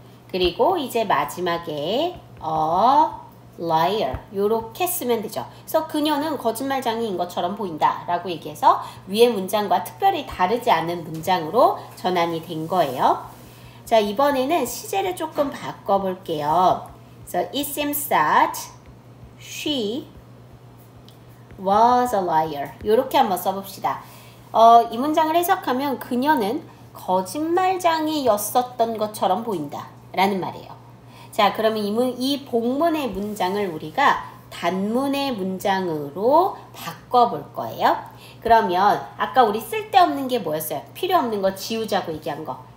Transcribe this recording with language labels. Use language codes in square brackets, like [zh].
[ko] 그리고 이제 마지막에 a liar 요렇게 쓰면 되죠. 그래서 그녀는 거짓말쟁이인 것처럼 보인다 라고 얘기해서 위의 문장과 특별히 다르지 않은 문장으로 전환이 된 거예요. 자, 이번에는 시제를 조금 바꿔볼게요. [en] So it seems that she was a liar. [ko] 이렇게 한번 써봅시다. 이 문장을 해석하면 그녀는 거짓말쟁이였었던 것처럼 보인다 라는 말이에요. 자, 그러면 이 복문의 문장을 우리가 단문의 문장으로 바꿔볼 거예요. 그러면 아까 우리 쓸데없는 게 뭐였어요? 필요 없는 거 지우자고 얘기한 거.